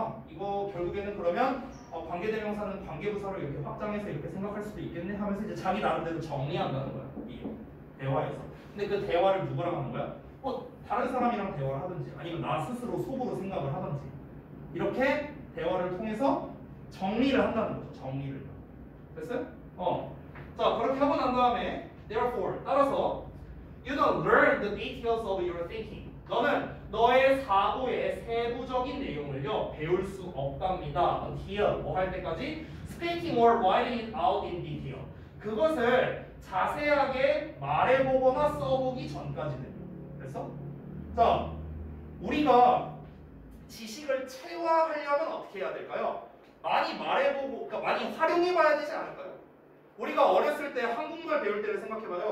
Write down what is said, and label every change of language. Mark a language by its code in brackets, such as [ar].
[ko] 이거 결국에는 그러면 관계대명사는 관계부사로 이렇게 확장해서 이렇게 생각할 수도 있겠네 하면서 이제 자기 나름대로 정리한다는 거야. 이 대화에서. 근데 그 대화를 누구랑 하는 거야? 다른 사람이랑 대화를 하든지 아니면 나 스스로 속으로 생각을 하든지 이렇게 대화를 통해서 정리를 한다는 거죠. 정리를. 됐어요? 자, 그렇게 하고 난 다음에 [en] therefore [ko] 따라서 [en] you don't learn the details of your thinking. [ko] 너는 너의 사고의 세부적인 내용을요 배울 수 없답니다. [en] until [ko] 뭐 할 때까지 [en] speaking or writing it out in detail. [ko] 그것을 자세하게 말해보거나 써보기 전까지는. 그래서 자, 우리가 지식을 체화하려면 어떻게 해야 될까요? 많이 말해보고, 그러니까 많이 활용해봐야 되지 않을까요? 우리가 어렸을 때 한국말 배울 때를 생각해봐요.